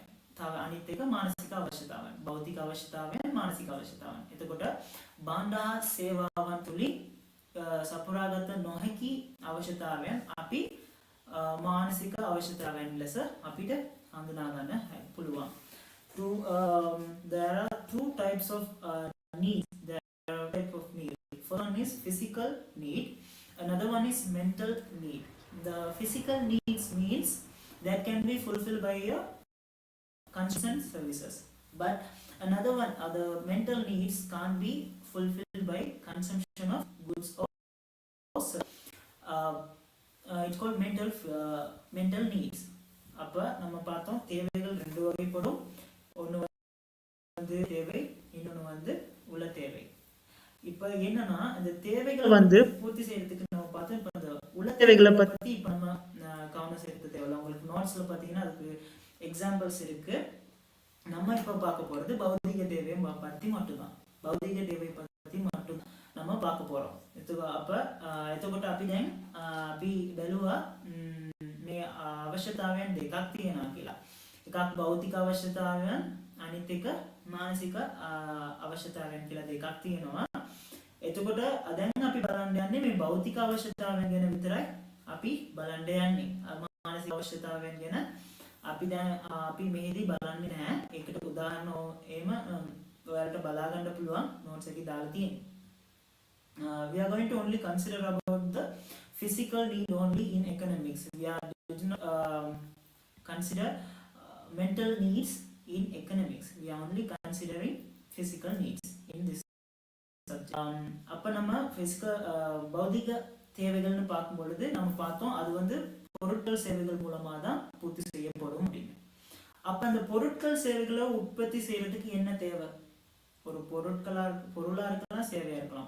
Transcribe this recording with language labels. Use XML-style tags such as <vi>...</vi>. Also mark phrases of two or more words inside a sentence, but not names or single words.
<si>තව අනිත් එක මානසික අවශ්‍යතාවයන්. භෞතික අවශ්‍යතාවයන්, මානසික අවශ්‍යතාවයන්. එතකොට භාණ්ඩ හා සේවාවන් තුලින් සපුරාගත නොහැකි අවශ්‍යතාවයන් අපි මානසික අවශ්‍යතාවයන් ලෙස අපිට හඳුනා ගන්න පුළුවන්.</si> <en>There are two types of needs. There are type of need. First one is physical need. Another one is mental need. The physical needs means that can be fulfilled by your consumption services. But another one, the mental needs can't be fulfilled by consumption of goods or it's called mental needs.</en> <ta>அப்ப நம்ம பார்த்தோம் தேவைகள் ரெண்டு வகைப்படும். ஒன்னு தேவை, இன்னொன்னு உள்ள தேவை. இப்ப என்னன்னா இந்த தேவைகள் பூர்த்தி செய்யறதுக்கு நம்ம பார்த்தோம். இப்ப இந்த உள்ள தேவைகளை பத்தி இப்ப நம்ம கவனம் செலுத்த தேவையில்ல. உங்களுக்கு நோட்ஸ்ல பாத்தீங்கன்னா அதுக்கு எக்ஸாம்பிள்ஸ் இருக்கு. நம்ம இப்ப பார்க்க போறது பௌதிக தேவையை பத்தி மட்டும்தான். பௌதிக தேவை பத்தி மட்டும் நம்ம பார்க்க போறோம்.</ta> <si>එතකොට අපි දැන් අපි බැලුවා මේ අවශ්‍යතාවයන් දෙකක් තියෙනවා කියලා. එකක් භෞතික අවශ්‍යතාවයන්, අනිත් එක මානසික අවශ්‍යතාවයන් කියලා දෙකක් තියෙනවා. එතකොට දැන් අපි බලන්න යන්නේ මේ භෞතික අවශ්‍යතාවයන් ගැන විතරයි අපි බලන්න යන්නේ. මානසික අවශ්‍යතාවයන් ගැන අපි දැන් අපි මෙහිදී බලන්නේ නැහැ. ඒකට උදාහරණ එහෙම ඔයාලට බලා ගන්න පුළුවන් notes එකේ දාලා තියෙනවා.</si> <en>We are going to only consider about the physical need only in economics. We are not consider mental needs in economics. We are only considering physical needs in this subject.</en> <ta>அப்ப நம்ம physical பௌதிக தேவைகள்னு பார்க்கும் பொழுது நம்ம பார்த்தோம் அது வந்து பொருட்கள் சேவைகள் மூலமா தான் பூர்த்தி செய்யப்படும் அப்படின்னு. அப்ப அந்த பொருட்கள் சேவைகளை உற்பத்தி செய்யறதுக்கு என்ன தேவை? ஒரு பொருளா இருக்கலாம், சேவையா இருக்கலாம்.</ta>